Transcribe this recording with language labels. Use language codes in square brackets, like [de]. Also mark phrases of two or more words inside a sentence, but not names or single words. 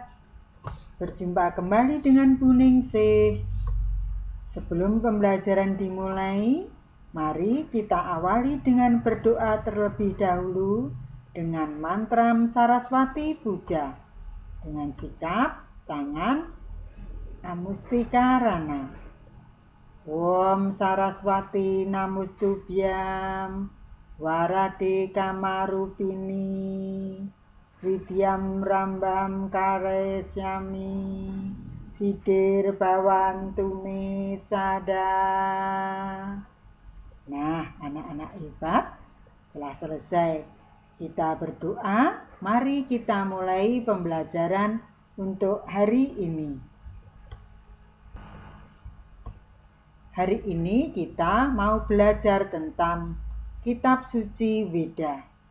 [id] Berjumpa kembali dengan Bu Ningsih. Sebelum pembelajaran dimulai, mari kita awali dengan berdoa terlebih dahulu dengan mantra Saraswati Puja dengan sikap tangan Amustikarana. [sa] ओं सरस्वति नमस्तुभ्यं वरदे कामरूपिणि विद्यं रम्भं करिष्यामि सिद्धिर् भवन्तु मे सदा. [id] Nah, anak-anak hebat, setelah selesai kita berdoa, mari kita mulai pembelajaran untuk hari ini. Hari ini kita mau belajar tentang kitab suci Weda.